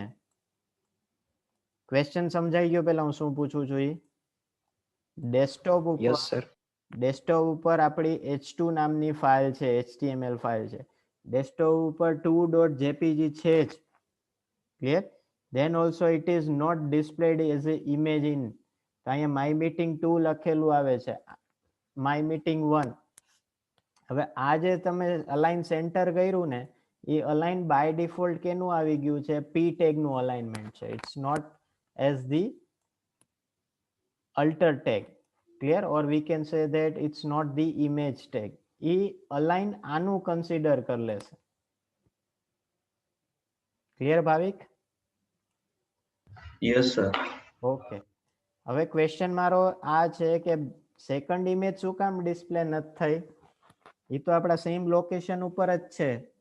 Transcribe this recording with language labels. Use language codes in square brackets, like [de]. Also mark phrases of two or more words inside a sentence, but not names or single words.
[gu] ક્વેશ્ચન સમજાઈ ગયો? પહેલા હું શું પૂછું છું એ ડેસ્કટોપ ઉપર આપણી h2 નામની ફાઇલ છે, HTML ફાઇલ છે. ડેસ્કટોપ ઉપર 2.jpg છે જ. ક્લિયર? [en] then also it is not displayed as a image in. [gu] તો અહીંયા [en] my meeting 2 [gu] લખેલું આવે છે, [en] my meeting 1. [gu] હવે આ જે તમે [en] align center [gu] કર્યું ને એ અલાઇન [en] by default [gu] કેનું આવી ગયું છે? p ટેગ નું અલાઇનમેન્ટ છે. [en] it's not as the alter tag. Clear? Or we can say that it's not the image tag. [gu] એ અલાઇન આનું કન્સિડર કરી લેશે. ક્લિયર ભાવિક? [en] yes sir. ઓકે. [gu] હવે ક્વેશ્ચન મારો આ છે કે [en] second image [gu] શું કામ ડિસ્પ્લે નથી થઈ? એ તો આપણા સેમ લોકેશન ઉપર જ છે.